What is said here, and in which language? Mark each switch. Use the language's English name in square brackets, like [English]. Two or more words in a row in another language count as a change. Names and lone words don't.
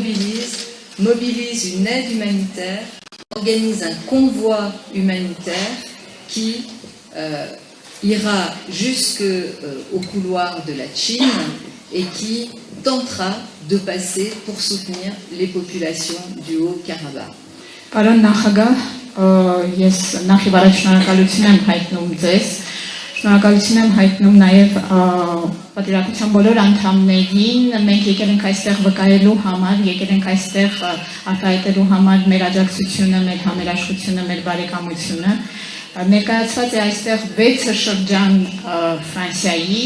[French] mobilise une aide humanitaire, organise un convoi humanitaire qui ira jusqu'au couloir de la Chine et qui tentera de passer pour soutenir les populations du Haut-Karabakh. [Armenian] Պարոն նախագահ, ես նախ եւ առաջ շնորհակալություն եմ հայտնում ձեզ, շնորհակալություն եմ հայտնում նաեւ պատվիրակության բոլոր անդամներին, մենք եկել ենք այստեղ վկայելու համար, եկել ենք այստեղ արտահայտելու համար մեր աջակցությունը, մեր համերաշխությունը, մեր բարեկամությունը։ Ներկայացված է այստեղ 6 շրջան Ֆրանսիայի,